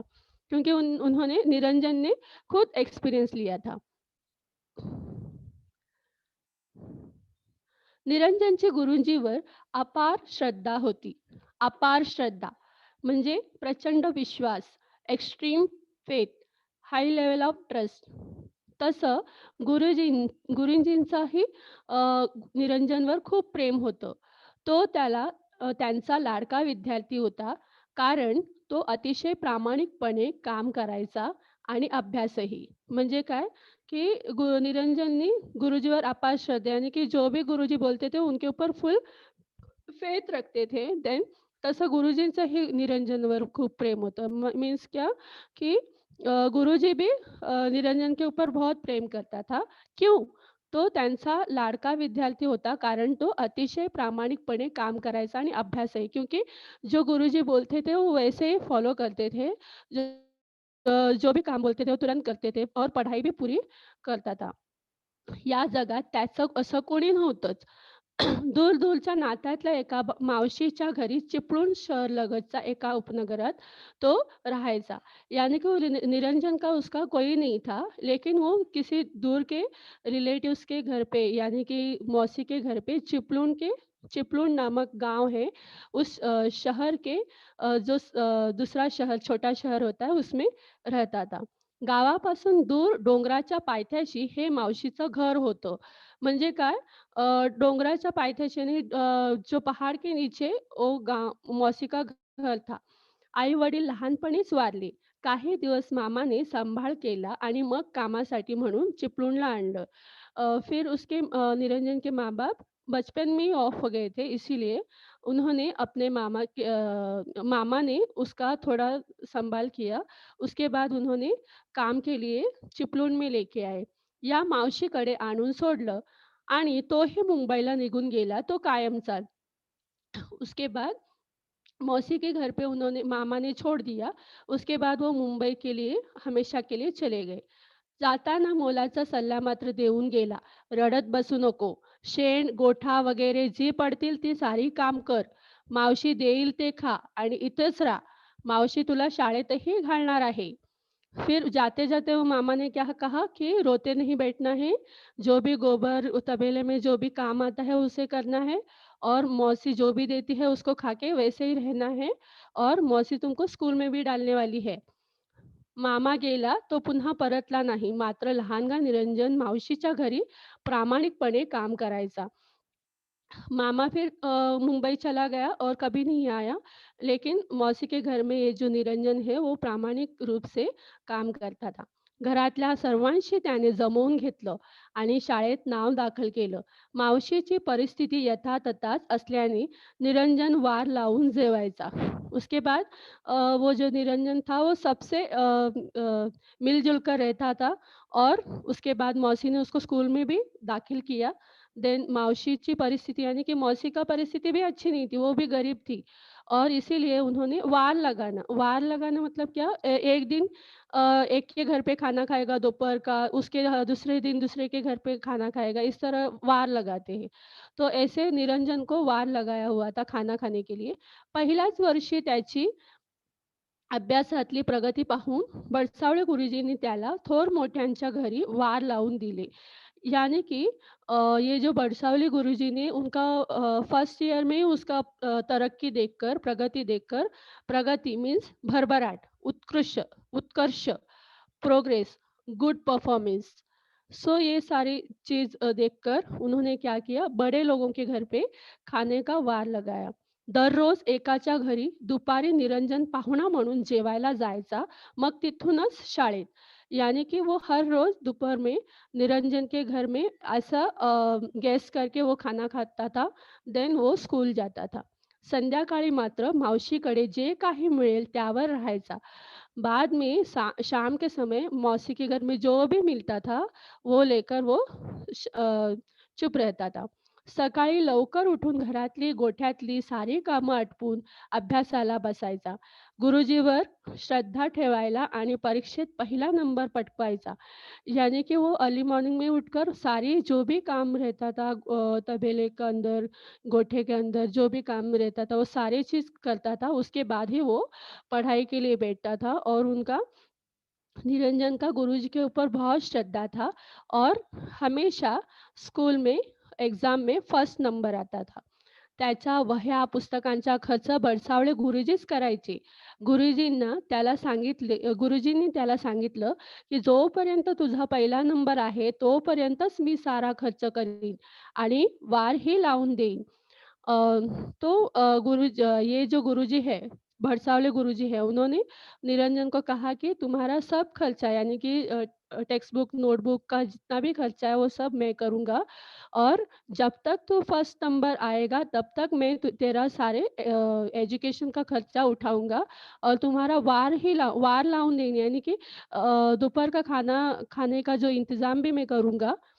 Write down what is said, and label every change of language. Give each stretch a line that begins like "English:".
Hindi: क्योंकि उन्होंने निरंजन ने खुद एक्सपीरियंस लिया था।
Marathi: निरंजनची गुरुजींवर अपार श्रद्धा होती. अपार श्रद्धा म्हणजे प्रचंड विश्वास,
English: Extreme faith, high level of trust.
Marathi: तसं गुरुजींचाही निरंजनवर खूप प्रेम होतं. तो त्यांचा लाडका विद्यार्थी होता. कारण तो अतिशय प्रामाणिकपणे काम करायचा आणि अभ्यासही. म्हणजे काय,
Hindi: कि निरंजन ने गुरुजी पर अपार श्रद्धा यानी कि जो भी गुरुजी बोलते थे उनके ऊपर फुल फेथ रखते थे.
Marathi: देन तसं गुरुजींचंही निरंजनवर खूप प्रेम होतं.
Hindi: मीन्स क्या कि गुरुजी भी निरंजन के ऊपर बहुत प्रेम करता था. क्यों?
Marathi: तो त्यांचा लाडका विद्यार्थी होता कारण तो अतिशय प्रामाणिकपणे काम करायचा आणि अभ्यासही.
Hindi: क्योंकि जो गुरुजी बोलते थे वो वैसे ही फॉलो करते थे. जो भी काम बोलते थे वो तुरंत करते थे और पढ़ाई भी पूरी करता था.
Marathi: या जगात त्याचं असं कोणी नव्हतंच. दूर-दूरच्या नात्यातल्या एका मावशीच्या घरी चिपळूण शहरलगतच्या एका उपनगरात तो रहायचा.
Hindi: यानी कि वो निरंजन का उसका कोई नहीं था, लेकिन वो किसी दूर के रिलेटिव्स के घर पे यानी कि मौसी के घर पे चिपळूण नामक गाँव है, उस शहर के दूसरा शहर छोटा शहर होता है उसमें रहता था.
Marathi: गावापासून दूर डोंगराच्या पायथ्याशी हे मावशीचं घर होतं. म्हणजे काय डोंगराच्या पायथ्याशी आणि
Hindi: जो पहाड के नीचे वो गाँव मौसी का घर था.
Marathi: आई-वडील लहानपणीच वारले. काही दिवस मामाने सांभाळ केला आणि मग कामासाठी म्हणून चिपळूणला आणलं.
Hindi: फिर निरंजन के माँ-बाप बचपन में ही ऑफ हो गए थे, इसीलिए उन्होंने मामा ने उसका थोड़ा संभाल किया. उसके बाद उन्होंने काम के लिए चिपळूण में लेके आए.
Marathi: या मावशीकडे आणून सोडलं आणि तोही मुंबईला निघून गेला तो कायमचा.
Hindi: उसके बाद मौसी के घर पे उन्होंने मामा ने छोड़ दिया. उसके बाद वो मुंबई के लिए हमेशा के लिए चले गए.
Marathi: जाताना मोलाचा सल्ला मात्र देऊन गेला. रडत बसू नको. शेण, गोठा वगैरे जी पडतील ती सारी काम कर. मावशी देईल ते खा आणि इथेच राहा. मावशी तुला शाळेतही घालणार आहे.
Hindi: फिर जाते-जाते वो मामा ने क्या कहा कि रोते नहीं बैठना है, जो भी गोबर तबेले में जो भी काम आता है उसे करना है और मौसी जो भी देती है उसको खा के वैसे ही रहना है और मौसी तुमको स्कूल में भी डालने वाली है.
Marathi: मामा गेला तो पुन्हा परतला नाही. मात्र लहानगा निरंजन मावशीच्या घरी प्रामाणिकपणे काम करायचा.
Hindi: मामा फिर मुंबई चला गया और कभी नहीं आया. लेकिन मौसी के घर में ये जो निरंजन है वो प्रामाणिक रूप से काम करता था.
Marathi: घरातल्या सर्वांशी त्याने जमवून घेतलं आणि शाळेत नाव दाखल केलं. मावशीची परिस्थिती यथातथाच असल्याने निरंजन वार लावून जेवायचा.
Hindi: उसके बाद वो जो निरंजन था वो सबसे मिल-जुल कर रहता था और उसके बाद मौसी ने उसको स्कूल में भी दाखिल किया. देन
Marathi: मावशीची परिस्थिति
Hindi: यानी कि मौसी का परिस्थिति भी अच्छी नहीं थी, वो भी गरीब थी और इसीलिए उन्होंने वार लगाना मतलब क्या एक दिन एक के घर पे खाना खाएगा दोपहर का, उसके दूसरे दिन दूसरे के घर पे खाना खाएगा, इस तरह वार लगाते हैं. तो ऐसे निरंजन को वार लगाया हुआ था खाना खाने के लिए.
Marathi: पहिल्याच वर्षी त्याची अभ्यासातली प्रगती पाहून बडसावळे गुरुजींनी त्याला थोर मोठ्यांच्या घरी वार लावून दिले.
Hindi: यानी कि ये जो बरसावली गुरुजी ने उनका फर्स्ट ईयर में ही उसका तरक्की देखकर, प्रगति देखकर प्रगति मीन्स
Marathi: भरभराट, उत्कर्ष,
English: Progress, good performance.
Hindi: सो ये सारी चीज़ देखकर उन्होंने क्या किया, बड़े लोगों के घर पे खाने का वार लगाया.
Marathi: दररोज एकाच्या घरी दुपारी निरंजन पाहुणा म्हणून जेवायला जायचा, मग तिथूनच शाळेत.
Hindi: यानी कि वो हर रोज़ दोपहर में निरंजन के घर में ऐसा गेस्ट करके वो खाना खाता था, देन वो स्कूल जाता था.
Marathi: संध्याकाळी मात्र मावशीकडे जे काही मिळेल त्यावर राहायचा.
Hindi: बाद में शाम के समय मौसी के घर में जो भी मिलता था, वो लेकर वो चुप रहता था.
Marathi: सकाळी लवकर उठून घरातली गोठ्यातली सारी कामं आटपून अभ्यासाला बसायचा. गुरुजीवर श्रद्धा ठेवायला आणि परीक्षेत पहिला नंबर पटकावायचा.
Hindi: यानी कि वो अर्ली मॉर्निंग में उठकर सारी जो भी काम रहता था तबेले के अंदर, गोठे के अंदर जो भी काम रहता था, वो सारी चीज़ करता था. उसके बाद ही वो पढ़ाई के लिए बैठता था और उनका निरंजन का गुरुजी के ऊपर बहुत श्रद्धा था और हमेशा स्कूल में एग्ज़ाम में फर्स्ट नंबर आता था.
Marathi: त्याच्या वह्या, पुस्तकांचा खर्च बडसावळे गुरुजीच करायचे. गुरुजींनी त्याला सांगितलं, की "जोपर्यंत तुझा पहिला नंबर आहे, तोपर्यंतच मी सारा खर्च करीन आणि वारही लावून देईन."
Hindi: अ, ये जो गुरुजी है, भरसावले गुरुजी है, उन्होंने निरंजन को कहा कि तुम्हारा सब खर्चा यानी कि टेक्स्ट बुक, नोटबुक का जितना भी खर्चा है वो सब मैं करूँगा और जब तक तू फर्स्ट नंबर आएगा तब तक मैं तेरा सारे एजुकेशन का खर्चा उठाऊँगा और तुम्हारा
Marathi: वार लावून
Hindi: देंगे यानी कि दोपहर का खाना खाने का जो इंतज़ाम भी मैं करूँगा.